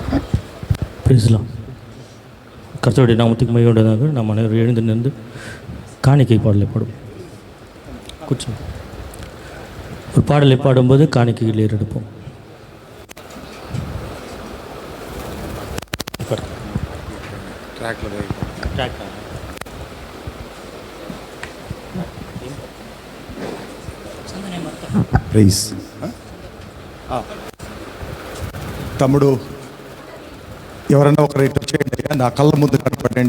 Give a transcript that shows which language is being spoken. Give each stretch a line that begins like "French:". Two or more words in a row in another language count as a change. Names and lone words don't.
Tamil: பேசலாம். கர்த்தருடைய நாமத்துக்கு மகிமை உண்டாதாக நாம் அனைவரும் எழுந்து நின்று காணிக்கை பாடலை பாடும். கூச்சம். ஒரு பாடலை பாடும்போது காணிக்கையில் ஏறெடுப்போம்.
Telugu: ప్రైజ్. తమ్ముడు ఎవరన్నా ఒకరు ఇటు చేయండి, నా కళ్ళ ముందు కనపడండి.